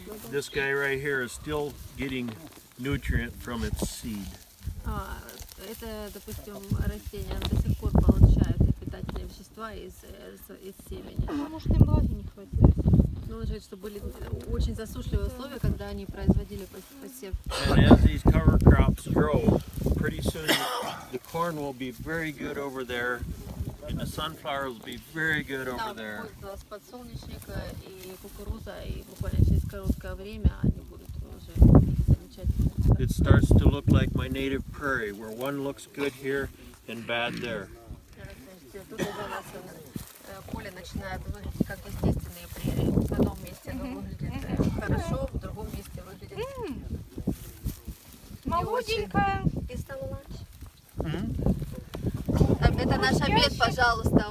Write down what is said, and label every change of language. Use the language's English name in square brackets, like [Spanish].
[English] This guy right here is still getting nutrient from its seed. [Russian] Это, допустим, растения оно до сих пор получают питательные вещества из семени. Может, им влаги не хватает. Ну, он говорит, что были очень засушливые условия, когда они производили посев. [English] And as these cover crops grow, pretty soon the corn will be very good over there, and the sunflowers will be very good over [Russian] Там [English] there. [Russian] будет с подсолнечника и кукуруза, и буквально через короткое время они будут уже замечательные. [English] It starts to look like my native prairie, where one looks good here and bad there. [Russian] Тут уже у нас поле начинает выглядеть как естественные прерии. В одном месте оно выглядит хорошо, в другом месте выглядит не очень. Молоденькая. Ты стала ланч? Это наш обед, пожалуйста.